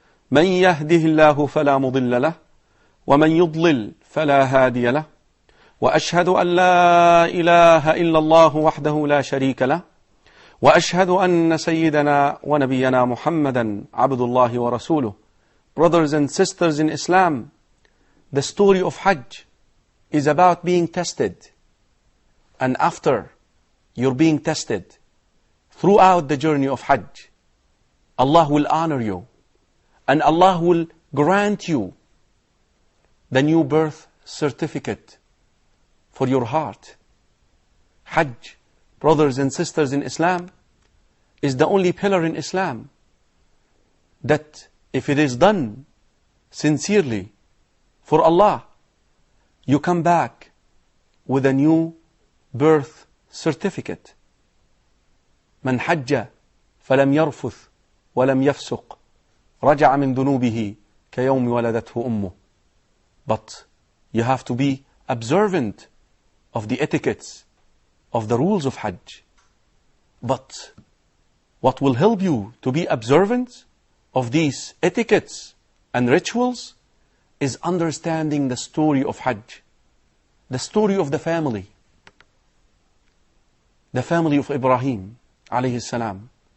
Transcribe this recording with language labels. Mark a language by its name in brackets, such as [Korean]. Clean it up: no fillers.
[Arabic] من يهده الله فلا مضل له ومن يضلل فلا هادي له، وأشهد أن لا إله إلا الله وحده لا شريك له، وأشهد أن سيدنا ونبينا محمدا عبد الله ورسوله. [English] Brothers and sisters in Islam, the story of Hajj is about being tested. And after you're being tested, throughout the journey of Hajj, Allah will honor you and Allah will grant you the new birth certificate for your heart. Hajj, brothers and sisters in Islam, is the only pillar in Islam that if it is done sincerely for Allah, you come back with a new birth certificate. [Arabic] من حج فلم يرفث ولم يفسق رجع من ذنوبه كيوم ولدته أمه. [English] But you have to be observant of the etiquettes, of the rules of Hajj. But what will help you to be observant of these etiquettes and rituals is understanding the story of Hajj, the story of the family of Ibrahim alayhi salam.